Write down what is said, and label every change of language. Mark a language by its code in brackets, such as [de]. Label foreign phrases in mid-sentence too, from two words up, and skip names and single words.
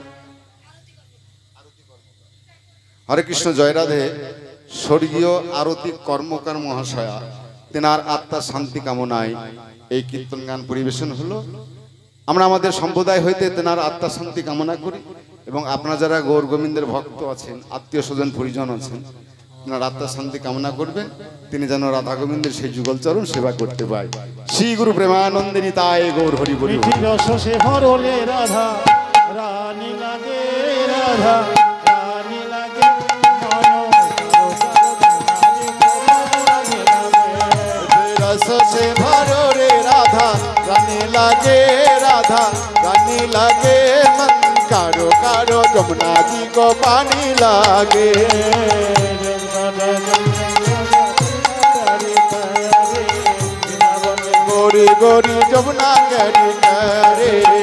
[bn] হরে কৃষ্ণ জয় রাধে স্বর্গীয় আরতি কর্মকার মহাশয়া তেনার আত্মার শান্তি কামনায় এই কীর্তন গান পরিবেশন হলো আমরা আমাদের সম্প্রদায় হইতে তেনার আত্মার শান্তি কামনা করি এবং আপনারা যারা গৌর গোবিন্দের ভক্ত আছেন আত্মীয় স্বজন পরিজন আছেন তেনার আত্মার শান্তি কামনা করবেন তিনি যেন রাধা গোবিন্দের সেই যুগলচরণ সেবা করতে পায় শ্রী গুরু প্রেমানন্দিনী তাই গৌর হরি বলি [hi] मीठी रस से भरले राधा रानी लागे राधा रानी लागे रस से भरो रे राधा रानी लागे राधा रानी लागे मन कारो कारो जमुना जी को पानी लागे गोरी गोरी जमुना गरी करे